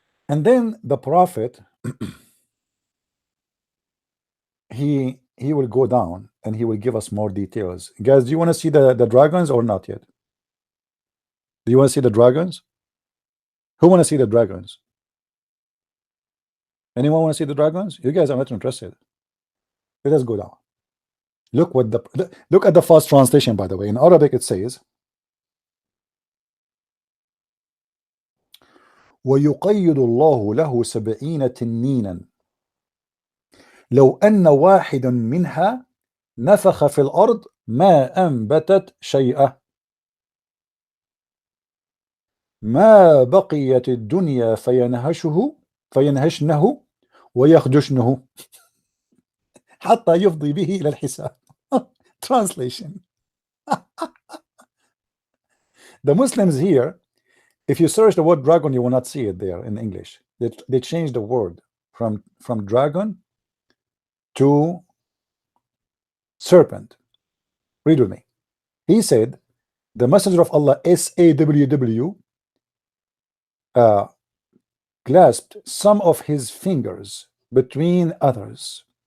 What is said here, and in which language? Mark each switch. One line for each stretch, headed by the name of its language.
English: And then the prophet, he will go down and he will give us more details. Guys, do you want to see the dragons or not yet? Do you want to see the dragons? Who want to see the dragons? Anyone want to see the dragons? You guys are not interested. Let us go down. Look what look at the first translation, by the way. In Arabic it says
Arabic: ويقيد الله له 70 تنينا لو أن واحد منها نفخ في الأرض ما أنبتت شيئا ما بقيت الدنيا فينهشنه ويخدشنه حتى يفضي به إلى الحساب.
English: Translation. The Muslims here, if you search the word dragon, you will not see it there in English. They changed the word from dragon to serpent. Read with me. He said, the messenger of Allah, SAWW, clasped some of his fingers between others.